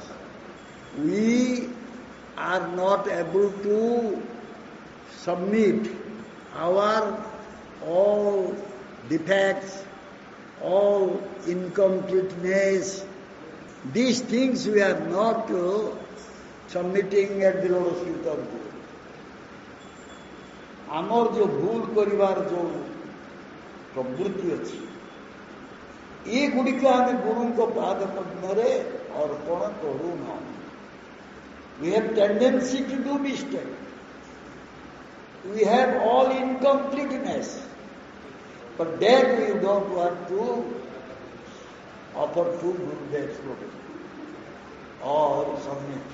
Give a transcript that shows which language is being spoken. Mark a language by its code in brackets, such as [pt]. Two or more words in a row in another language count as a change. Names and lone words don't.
[en] We are not able to submit our all defects, all incompleteness, these things we are not submitting at the lotus feet of Guru. [or] ଆମର [hi] जो भूल [or] କରିବାର जो ପ୍ରବୃତ୍ତି ଅଛି ଏଗୁଡ଼ିକ ଆମେ ଗୁରୁଙ୍କ ପାଦ ପଦ୍ମରେ ଅର୍ପଣ କରୁନାହୁଁ. [en] We have tendency to do mistake. We have all incompleteness. But then we don't want to offer to Gurudev's property or submit.